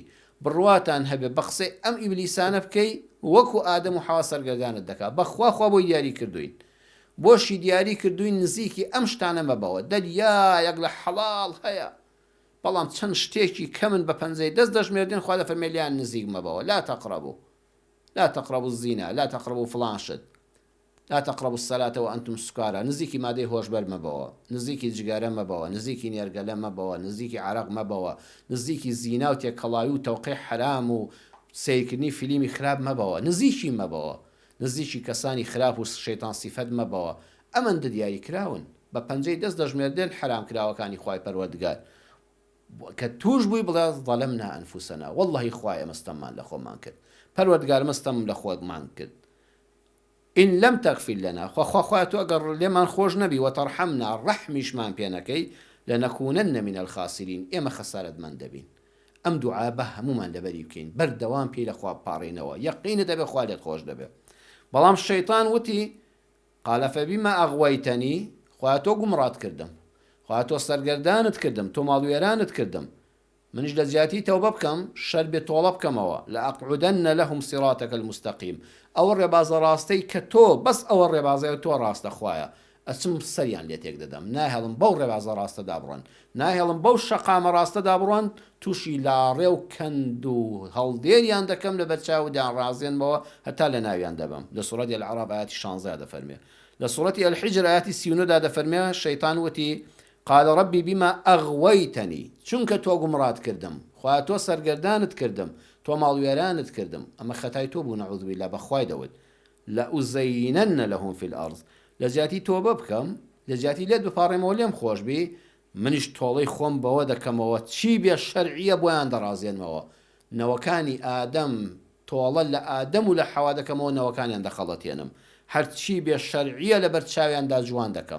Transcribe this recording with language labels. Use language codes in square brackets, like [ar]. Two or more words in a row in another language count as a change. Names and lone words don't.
[ckb] بڕواتان هەبێ بە قسەی ئەم ئیبلیسانە بکەی وەکو ئادەم و حەوا سەرگەردانت دەکات. بەخوا خوا بۆی دیاری کردوین، بۆشی دیاری کردوین نزیکی ئەم شتانە مەبەوە. دەریایەک لە حەڵاڵ هەیە، بەڵام چەند شتێکی کەمن بە پەنجەی دەست دەژمێردین، خوا دەفەرمێ لیان نزیک مەبەوە. [ar] لا تقربوا الزنا، لا تقربوا فلان شت، لا تقربوا الصلاة وأنتم سكارى. [ckb] نزیکی مادەی هۆشبەر مەبەوە، نزیکی جگارە مەبەوە، نزیکی نێرگەلە مەبەوە، نزیکی عەرەق مەبەوە، نزیکی زینا و تێکەڵاوی و تەوقیع حرام و سەیرکردنی فیلمی خراپ مەبەوە، نزیکی مەبەوە، نزیکی کەسانی خراپ و شەیتان سیفەت مەبەوە. ئەمەندە دیاری کراون، بە پەنجەی دەست دەژمێردن حرام کراوەکانی خوای پەروەردگار. کە توش بووی بڵێ [ar] ظەلەمنا ئەنفوسەنا، [ckb] وەڵڵەهی خوایە مەستەممان لە خۆمان کرد، پەروەردگار مەستەم لە خۆمان کرد. [ar] إن لم تغفر لنا، [ckb] خوا تو ئەگەر لێمان خۆش نەبی، وتەرحەمنا ڕەحمیشمان پێ نەکەی، [ar] لەنەکوونەنە من الخاسرین، [ckb] ئێمە خەسارەتمەند دەبین. ئەم دوعا بە هەمومان لەبەری بکەین، بەردەوام پێی لە خوا بپاڕێنەوە، یەقینت دەبێ خوا لێت خۆش دەبێ. بەڵام شەیتان وتی [ar] قال فبما أغويتني، [ckb] خوا تۆ گومڕات کردم، خوا تۆ سەرگەردانت کردم، تۆ ماڵوێرانت کردم، منیش لە زیاتی تەوبە بکەم، شەر بێ تۆڵە بکەمەوە، [ar] لأقعدن لهم صراطك المستقيم. [ckb] ئەوە ڕێبازە ڕاستەی کە تۆ بەس ئەوە ڕێبازەیە تۆ ڕاستە خوایە، ئەچم سەریان لێ تێک دەدەم، ناهێڵم بەو ڕێبازە ڕاستەدا بڕۆن، ناهێڵم بەو شەقامە ڕاستەدا بڕۆن، تووشی لاڕێ و کەند و هەڵدێریان دەکەم لە بەرچاودیان ڕازێنمەوە هەتا لە ناویان دەبم. لە سوڕەتی العەراف ئاەتی 16 دەفەرمێ. لە سوڕەتی الحجر ئاەتی 39 دەفەرمێ شەیتان وتی [ar] قال ربي بما أغويتني، [ckb] چونکە تۆ گومڕات کردم، خوا تۆ سەرگەردانت کردم، تۆ ماڵوێرانت کردم، ئەمە خەتای تۆ بوو [ar] نەعوذ بالله، [ckb] بەخوای دەوت [ar] لأزينن لهم في الأرض، [ckb] لە زیاتی تۆبە بکەم، لە زیاتی لێت بپاڕێمەوە لێم خۆش بی، منیش تۆڵەی خۆم بەوە دەکەمەوە چی بێ شەرعیە بۆیان دەڕازێنمەوە. نەوەکانی ئادەم تۆڵە لە ئادەم و لە حەوا دەکەمەوە، نەوەکانیان دەخەڵەتێنم، هەرچی بێ شەرعیە لەبەر چاویاندا جوان دەکەم.